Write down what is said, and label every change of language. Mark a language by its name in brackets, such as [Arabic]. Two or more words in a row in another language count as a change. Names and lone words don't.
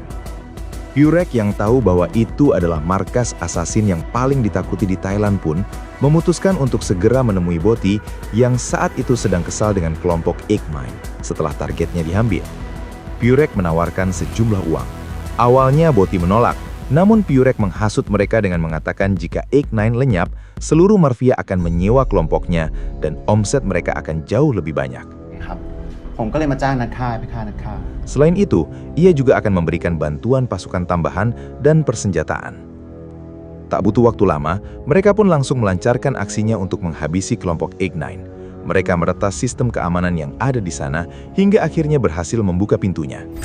[Indonesian] Purek yang tahu bahwa itu adalah markas asasin yang paling ditakuti di Thailand pun memutuskan untuk segera menemui Boti yang saat itu sedang kesal dengan kelompok 89 setelah targetnya diambil. Purek menawarkan sejumlah uang. Awalnya Boti menolak, namun Purek menghasut mereka dengan mengatakan jika 89 lenyap, seluruh mafia akan menyewa kelompoknya dan omset mereka akan jauh lebih banyak. [Thai] ผมก็เลยมาจ้างนักฆ่าไปฆ่านักฆ่า [Indonesian] Selain itu, ia juga akan memberikan bantuan pasukan tambahan dan persenjataan. Tak butuh waktu lama, mereka pun langsung melancarkan aksinya untuk menghabisi kelompok 89. Mereka meretas sistem keamanan yang ada di sana hingga akhirnya berhasil membuka pintunya.